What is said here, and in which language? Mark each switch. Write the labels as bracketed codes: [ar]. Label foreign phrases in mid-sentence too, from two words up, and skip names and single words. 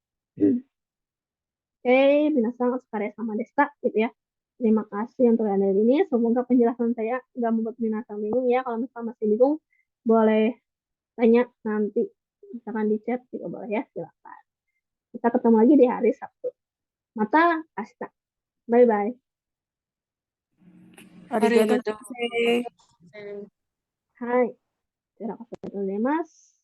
[ja] Oke, 皆さんお疲れ様でした gitu ya. [id] Terima kasih untuk yang dari ini. Semoga penjelasan saya nggak membuat Minasan bingung ya. Kalau misalnya masih bingung, boleh tanya nanti. Misalkan di chat juga boleh ya, silakan. Kita ketemu lagi di hari Sabtu. [ja] また明日. Bye-bye. Arigatou Arigatou. gozaimashita. はい。では、お疲れ様でございます。